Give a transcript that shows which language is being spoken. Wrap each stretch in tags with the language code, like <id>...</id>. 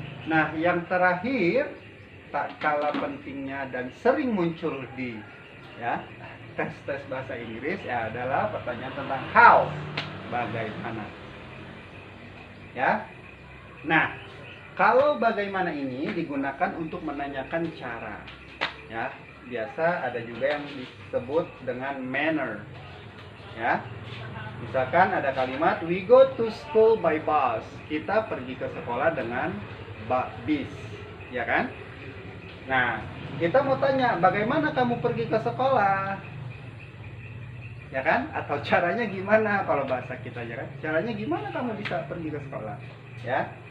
<id>Nah, yang terakhir, tak kalah pentingnya dan sering muncul di ya tes-tes bahasa Inggris ya adalah pertanyaan tentang how, bagaimana. Ya. Nah, kalau bagaimana ini digunakan untuk menanyakan cara. Ya, biasa, ada juga yang disebut dengan manner. Ya. Misalkan ada kalimat</id> <en>we go to school by bus.</en> <id>Kita pergi ke sekolah dengan bis, ya kan? Nah, kita mau tanya, bagaimana kamu pergi ke sekolah? Ya kan? Atau caranya gimana kalau bahasa kita, ya kan? Caranya gimana kamu bisa pergi ke sekolah? Ya.</id>